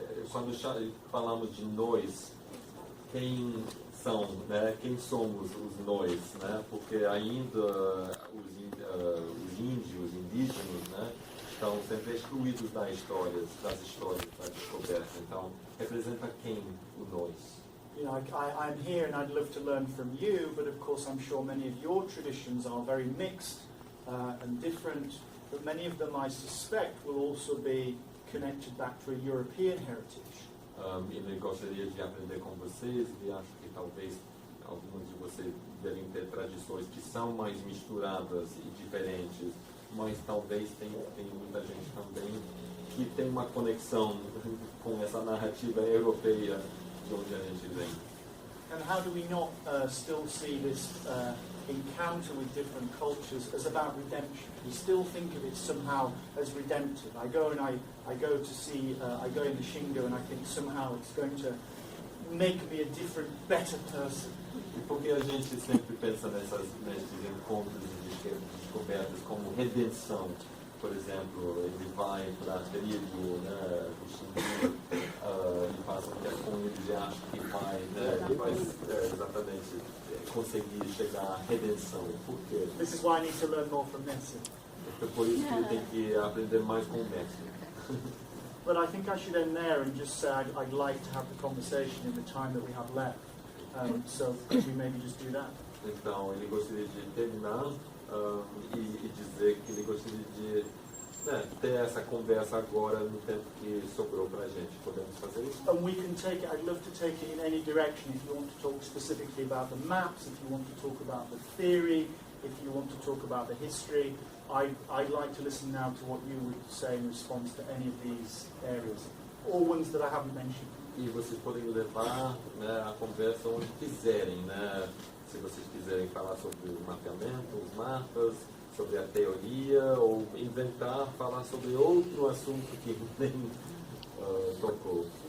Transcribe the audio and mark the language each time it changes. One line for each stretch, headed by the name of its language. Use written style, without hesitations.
Portuguese: Quando falamos de nós, quem são, né? Quem somos os nós, né? Porque ainda os índios, indígenas, né? Estão sempre excluídos das histórias, da descoberta. Então, representa quem o nós?
English: You know, I'm here and I'd love to learn from you, but of course I'm sure many of your traditions are very mixed and different, but many of them I suspect will also be connected back to a European heritage.
Portuguese: Ele gostaria de aprender com vocês e acho que talvez alguns de vocês devem ter tradições que são mais misturadas e diferentes, mas talvez tem muita gente também que tem uma conexão com essa narrativa europeia de onde a gente vem.
English: And how do we not still see this encounter with different cultures as about redemption? We still think of it somehow as redemptive. I go into Shingo and I think somehow it's going to make me a different, better person.
Portuguese: E por que a gente sempre pensa nesses encontros de descobertas como redenção? Por exemplo, ele vai para a tribo, né, do Xingu, e passa um tempo com ele e acha que vai, né, ele vai exatamente conseguir chegar à redenção. Por quê?
English: This is why I need to learn more from Nesta.
Portuguese: É por isso que ele tem que aprender mais com o mestre.
English: But I think I should end there and just say I'd like to have the conversation in the time that we have left. So could we maybe just do that?
Portuguese: Então, ele gostaria de terminar e dizer que ele gostaria de ter essa conversa agora no tempo que sobrou para a gente. Podemos fazer isso?
English: And we can take it, I'd love to take it in any direction. If you want to talk specifically about the maps, if you want to talk about the theory, if you want to talk about the history, I'd like to listen now to what you would say in response to any of these areas, or ones that I haven't mentioned.
Portuguese: E vocês podem levar, né, a conversa onde quiserem, né? Se vocês quiserem falar sobre o mapeamento, os mapas, sobre a teoria, ou inventar, falar sobre outro assunto que nem tocou.